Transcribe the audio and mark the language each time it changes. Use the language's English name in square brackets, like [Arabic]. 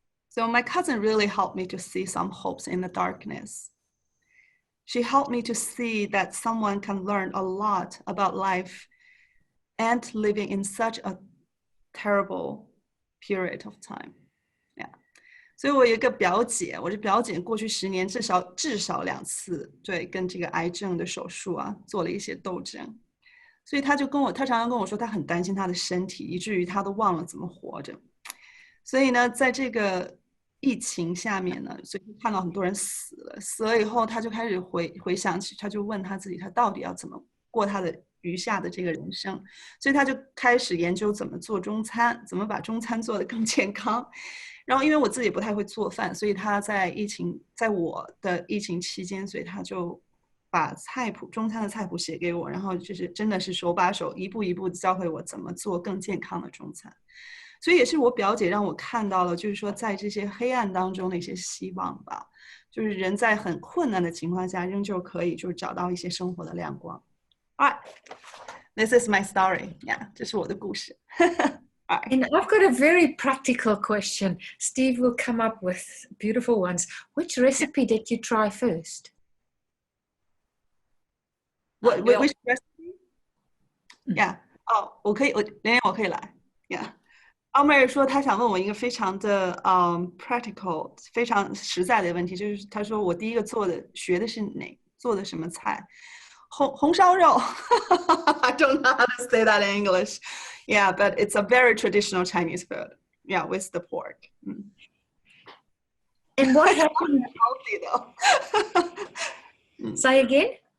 [English] So my cousin really helped me to see some hopes in the darkness. She helped me to see that someone can learn a lot about life and living in such a terrible period of time. Yeah. [Chinese] 所以我有一个表姐，我这表姐过去10年至少2次，对，跟这个癌症的手术啊做了一些斗争，所以她常常跟我说，她很担心她的身体，以至于她都忘了怎么活着。所以呢，在这个疫情下面呢，所以看到很多人死了以后，她就开始回想起，她就问她自己，她到底要怎么过她的余下的这个人生，所以她就开始研究怎么做中餐，怎么把中餐做得更健康。然后因为我自己不太会做饭，所以他在我的疫情期间，所以他就把中餐的菜谱写给我，然后就是真的是手把手一步一步教会我怎么做更健康的中餐。所以也是我表姐让我看到了，就是说在这些黑暗当中的一些希望吧，就是人在很困难的情况下仍旧可以就是找到一些生活的亮光。 [English] Alright, this is my story. [Chinese] Yeah, 这是我的故事。 [English] And I've got a very practical question. Steve will come up with beautiful ones. Which recipe did you try first? Which recipe? Yeah. [Chinese] 我可以来。 [English] Yeah. [Chinese] 奥妹说她想问我一个非常的practical 非常实在的问题，就是她说我第一个学的是做的什么菜？红烧肉。 [English] I don't know how to say that in English. Yeah, but it's a very traditional Chinese food. Yeah, with the pork. And what happened? Healthy though. Say again?